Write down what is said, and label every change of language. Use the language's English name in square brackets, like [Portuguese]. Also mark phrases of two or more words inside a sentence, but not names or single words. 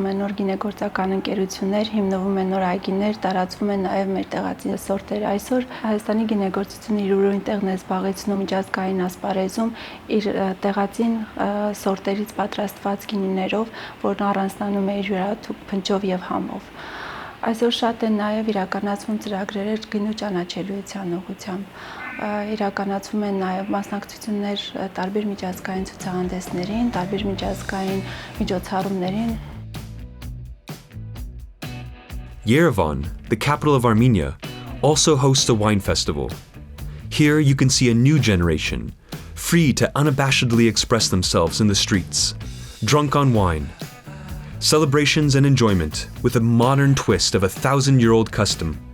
[Armenian] են նոր գինեգործական ընկերություններ, հիմնվում են նոր այգիներ, տարածվում են նաև մեր տեղացի սորտերը։ Այսօր Հայաստանի գինեգործությունը իր ուրույն տեղն է զբաղեցնում միջազգային ասպարեզում իր տեղացին սորտերից պատրաստված գինիներով, որն առանձնանում է իր յուրահատուկ փնջով եւ համով։ Այսօր շատ են նաև իրականացվում ծրագրեր գինու ճանաչելիության ուղղությամբ։ Իրականացվում են նաև մասնակցություններ տարբեր միջազգային ցուցահանդեսներին, տարբեր միջազգային միջոցառումներին։ [English] Yerevan, the capital of Armenia, also hosts a wine festival. Here you can see a new generation, free to unabashedly express themselves in the streets, drunk on wine. Celebrations and enjoyment with a modern twist of a 1,000-year-old custom.